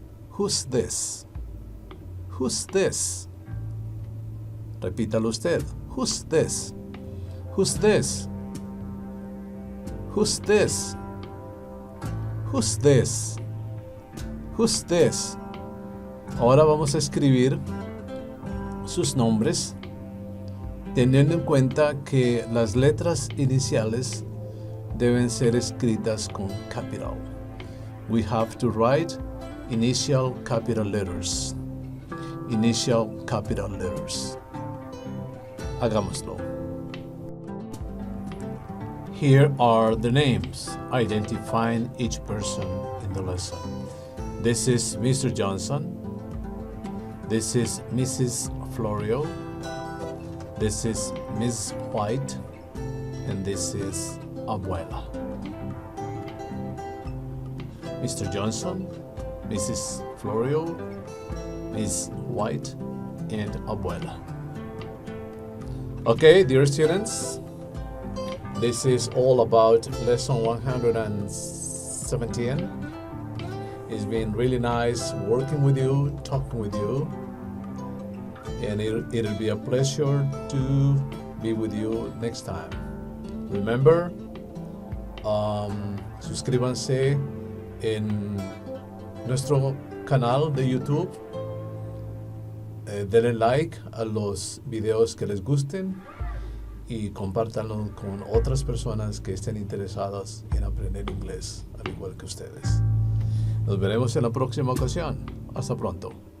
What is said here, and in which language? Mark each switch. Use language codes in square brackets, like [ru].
[en] Who's this? Who's this? [es] Repítalo usted. [en] Who's this? Who's this? Who's this? Who's this? Who's this? [es] Ahora vamos a escribir sus nombres, teniendo en cuenta que las letras iniciales deben ser escritas con capital. [en] We have to write initial capital letters. Initial capital letters. [es] Hagámoslo. [en] Here are the names identifying each person in the lesson. This is Mr. Johnson. This is Mrs. Florio. This is Miss White. And this is Abuela. Mr. Johnson, Mrs. Florio, Miss White, and Abuela. Okay, dear students, this is all about lesson 117. It's been really nice working with you, talking with you, and it'll be a pleasure to be with you next time. [es] Remember, suscríbanse en nuestro canal de YouTube, denle like a los videos que les gusten y compártanlo con otras personas que estén interesadas en aprender inglés, al igual que ustedes. Nos veremos en la próxima ocasión. Hasta pronto.